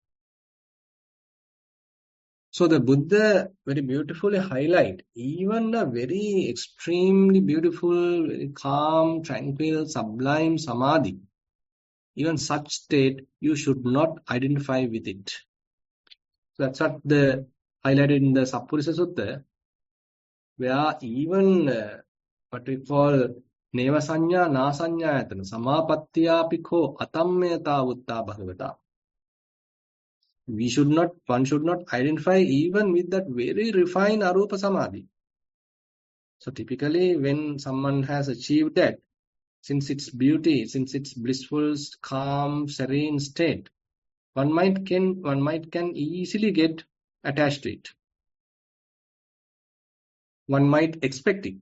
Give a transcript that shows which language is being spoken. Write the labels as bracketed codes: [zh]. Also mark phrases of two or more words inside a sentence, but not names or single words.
[en] So the Buddha very beautifully highlight even a very extremely beautiful, very calm, tranquil, sublime samadhi. Even such state, you should not identify with it. So that's what the highlighted in the [pi] Sappurisa Sutta, [en] where even what we call [pi] neva sanya na sanyayatana samapattiyapiko atammeta vutta bhagavata. [en] One should not identify even with that very refined [pi] arupa samadhi. [en] So typically when someone has achieved that, since its beauty, since its blissful, calm, serene state, one might can easily get attached to it. One might expect it.